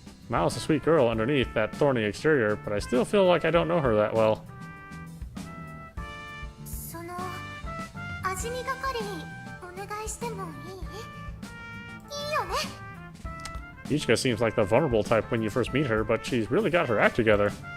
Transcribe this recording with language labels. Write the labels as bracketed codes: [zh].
[en] Miles a sweet girl underneath that thorny exterior, but I still feel like I don't know her that well. [ja] その味見係お願いしてもいい？いいよね。 [en] Ichika seems like the vulnerable type when you first meet her, but she's really got her act together.